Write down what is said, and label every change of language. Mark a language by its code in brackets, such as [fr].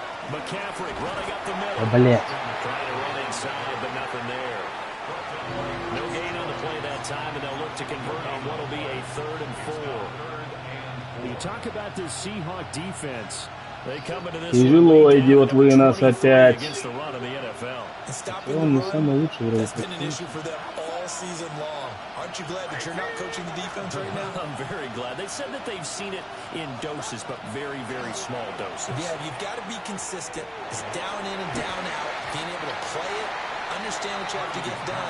[en] McCaffrey running up the middle. Trying to run inside, but nothing there. No gain on the play that time, and they'll look to convert on what will be a 3rd and 4. When you talk about this Seahawks defense, they come into this [ru] тяжело идет вынос опять. [en] against the run of the NFL. [ru] Он не самый лучший вроде. [en] Season long. Aren't you glad that you're not coaching the defense right now? I'm very glad. They said that they've seen it in doses, but very, very small doses. Yeah, you've got to be consistent. It's down in and down out. Being able to play it, understand what you have to get done.